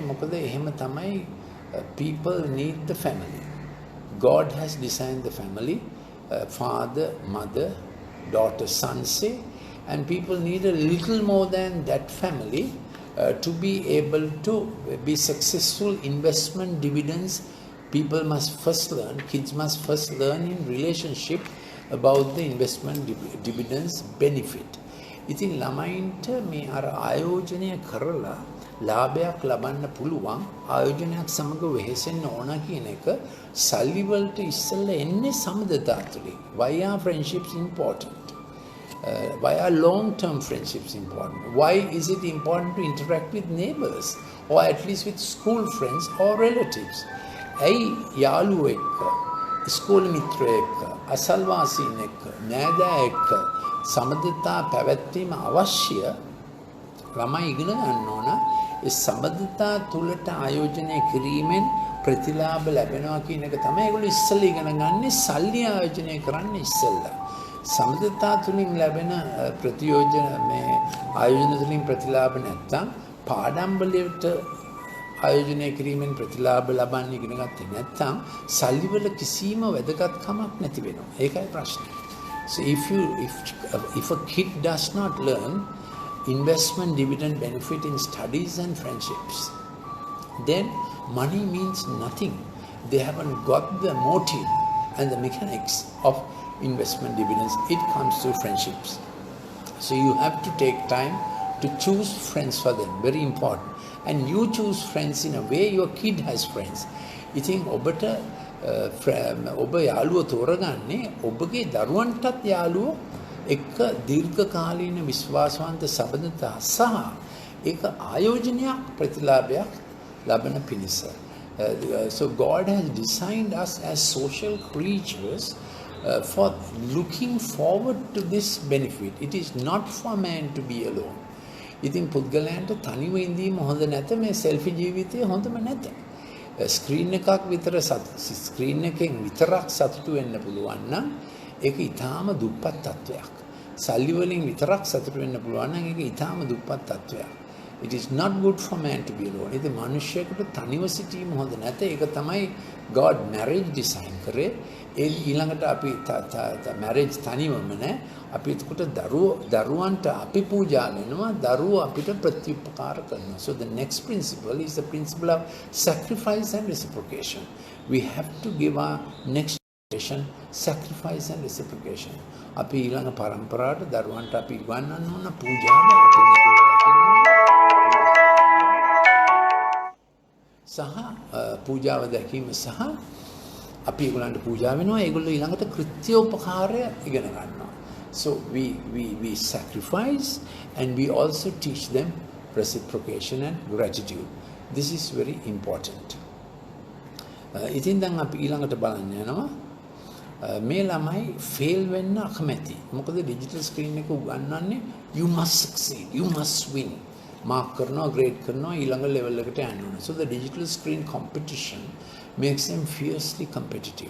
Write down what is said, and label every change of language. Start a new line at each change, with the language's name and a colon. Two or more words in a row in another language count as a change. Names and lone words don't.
Sinhala: මොකද එහෙම තමයි
English: people need the family. God has designed the family, father, mother, daughter, son, say, and people need a little more than that family to be able to be successful. Investment dividends, people must first learn, kids must first learn in relationship about the investment dividends benefit.
Sinhala: ඉතින් ළමයින්ට මේ අර ආයෝජනය කරලා ලාභයක් ලබන්න පුළුවන් ආයෝජනයක් සමග වෙහෙසෙන්න ඕන කියන එක සල්ලි වලට ඉස්සෙල්ලා එන්නේ සමදතා තුළින්.
English: Why are friendships important? Why are long-term friendships important? Why is it important to interact with neighbors or at least with school friends or relatives?
Sinhala: ඇයි යාළුවෝ එක්ක, ඉස්කෝලේ මිත්‍රයෝ එක්ක, අසල්වාසීන් එක්ක, නෑදෑ එක්ක සමදතා පැවැත්වීම අවශ්‍ය? ළමයි ඉගෙන ගන්න ඕන ඒ සමදතා තුළට ආයෝජනය කිරීමෙන් ප්‍රතිලාභ ලැබෙනවා කියන එක තමයි ඒගොල්ලෝ ඉස්සෙල්ලා ඉගෙන ගන්නේ. සල්ලි ආයෝජනය කරන්න ඉස්සෙල්ලා සමදතා තුළින් ලැබෙන ප්‍රතියෝජන මේ ආයෝජන තුළින් ප්‍රතිලාභ නැත්තම් පාඩම් වලට ආයෝජනය කිරීමෙන් ප්‍රතිලාභ ලබන්න ඉගෙන ගත්තේ නැත්තම් සල්ලි වල කිසිම වැදගත්කමක් නැති වෙනවා. ඒකයි ප්‍රශ්නේ.
English: So if a kid does not learn investment dividend benefit in studies and friendships, then money means nothing. They haven't got the motive and the mechanics of investment dividends. It comes to friendships. So you have to take time to choose friends for them, very important. And you choose friends in a way your kid has friends.
Sinhala: ඉතින් ඔබට ඔබ යාළුවෝ තෝරගන්නේ ඔබගේ දරුවන්ටත් යාළුවෝ එක්ක දීර්ඝකාලීන විශ්වාසවන්ත සම්බන්ධතා සහ ඒක ආයෝජනයක් ප්‍රතිලාභයක් ලබන පිණිස.
English: So God has designed us as social creatures for looking forward to this benefit. It is not for man to be alone.
Sinhala: ඉතින් පුද්ගලයන්ට තනිව ඉඳීම හොඳ නැත. මේ සෙල්ෆි ජීවිතය හොඳම නැත. ස්ක්‍රීන් එකක් විතර ස්ක්‍රීන් එකෙන් විතරක් සතුටු වෙන්න පුළුවන් නම් ඒක ඊටාම දුප්පත් තත්වයක්. සල්ලි වලින් විතරක් සතුටු වෙන්න පුළුවන් නම් ඒක ඊටාම දුප්පත් තත්වයක්.
English: It is not good for man to be alone.
Sinhala: ඉතින් මිනිස්සෙකුට තනිව සිටීම හොඳ නැත. ඒක තමයි
English: God marriage design
Sinhala: කරේ. ඒ ඊළඟට අපි marriage තනිවම නෑ. අපි එතකොට දරුවන්ට අපි පූජා කරනවා, දරුවෝ අපිට ප්‍රතිඋපකාර කරනවා.
English: So the next principle is the principle of sacrifice and reciprocation. We have to give our next generation sacrifice and reciprocation. අපි ඊළඟ පරම්පරාවට දරුවන්ට අපි ගන්නන්න ඕන පූජාව අපි සහ පූජාව දැකීම සහ අපි ඒගොල්ලන්ට පූජා වෙනවා, ඒගොල්ලෝ ඊළඟට කෘත්‍යෝපකාරය ඉගෙන ගන්නවා. So we sacrifice and we also teach them reciprocation and gratitude. This is very important.
Sinhala: ඉතින් දැන් අපි ඊළඟට බලන්න යනවා මේ ළමයි ෆේල් වෙන්න අකමැති. මොකද
English: digital screen
Sinhala: එක උගන්වන්නේ
English: you must succeed, you must win.
Sinhala: මාක් කරනවා, ග්‍රේඩ් කරනවා, ඊළඟ ලෙවල් එකට යන්න ඕන.
English: So the digital screen competition makes them fiercely competitive.